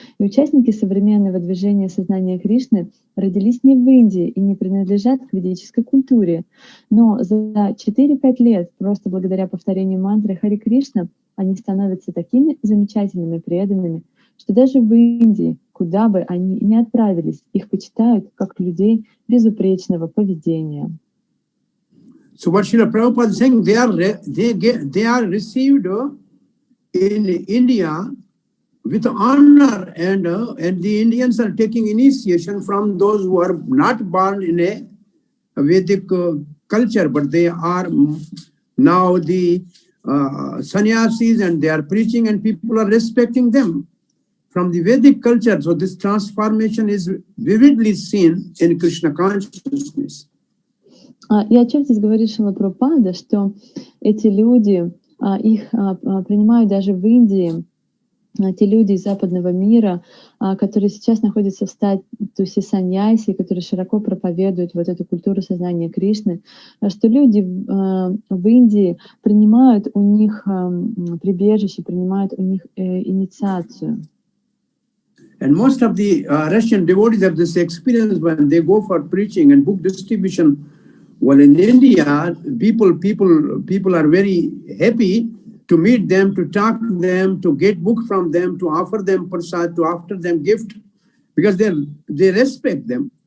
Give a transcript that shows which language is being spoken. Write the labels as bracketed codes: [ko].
[ru] И участники современного движения сознания Кришны родились не в Индии и не принадлежат к ведической культуре. Но за 4-5 лет, просто благодаря повторению мантры Харе Кришна, они становятся такими замечательными преданными, что даже в Индии, куда бы они ни отправились, их почитают как людей безупречного поведения. [en] So what Srila Prabhupada is saying, they are received in India with honor, and the Indians are taking initiation from those who are not born in a Vedic culture, but they are now the sannyasis, and they are preaching, and people are respecting them from the Vedic culture. So this transformation is vividly seen in Krishna consciousness. [ru] И о чем здесь говорит Шрила Прабхупада, что эти люди, их принимают даже в Индии, те люди из западного мира, которые сейчас находятся в статусе саньяси, которые широко проповедуют вот эту культуру сознания Кришны, что люди в Индии принимают у них прибежище, принимают у них инициацию. [en] And most of the Russian devotees have this experience when they go for preaching and book distribution. Well, in India, people are very happy to meet them, to talk to them, to get book from them, to offer them prasad, to offer them gift, because they respect them.